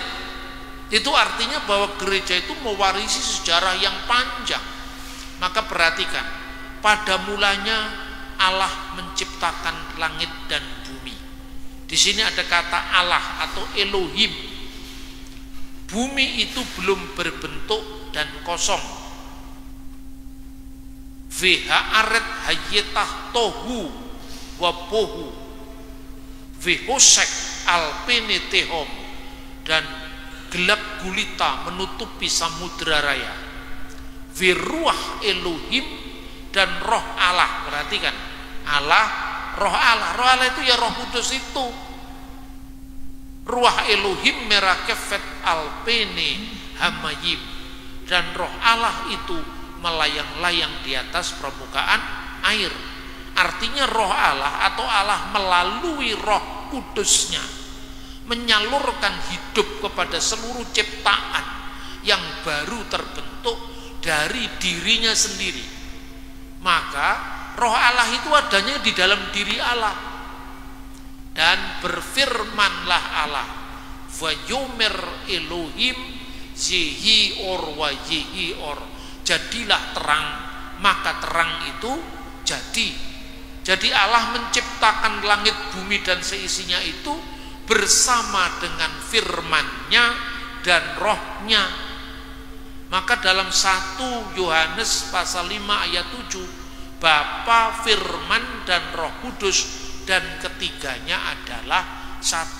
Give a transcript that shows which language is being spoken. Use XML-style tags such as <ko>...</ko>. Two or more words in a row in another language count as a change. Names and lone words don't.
<id>Itu artinya bahwa gereja itu mewarisi sejarah yang panjang. Maka perhatikan, pada mulanya Allah menciptakan langit dan bumi. Di sini ada kata Allah atau Elohim. Bumi itu belum berbentuk dan kosong.</id> <he>והארץ היתה תהו ובהו וחשך על פני תהום,</he> <id>dan gelap gulita menutupi samudra raya.</id> <he>ורוח אלהים,</he> <id>dan roh Allah. Perhatikan, Allah, roh Allah. Roh Allah itu ya Roh Kudus itu.</id> <he>רוח אלהים מרחפת על פני המים,</he> <id>dan roh Allah itu melayang-layang di atas permukaan air. Artinya roh Allah atau Allah melalui Roh Kudusnya menyalurkan hidup kepada seluruh ciptaan yang baru terbentuk dari dirinya sendiri. Maka roh Allah itu adanya di dalam diri Allah. Dan berfirmanlah Allah,</id> <he>ויאמר אלהים יהי אור ויהי אור,</he> <id>jadilah terang, maka terang itu jadi. Jadi Allah menciptakan langit, bumi dan seisinya itu bersama dengan firman-Nya dan rohnya. Maka dalam 1 Yohanes pasal 5 ayat 7, Bapa, Firman dan Roh Kudus, dan ketiganya adalah satu.</id>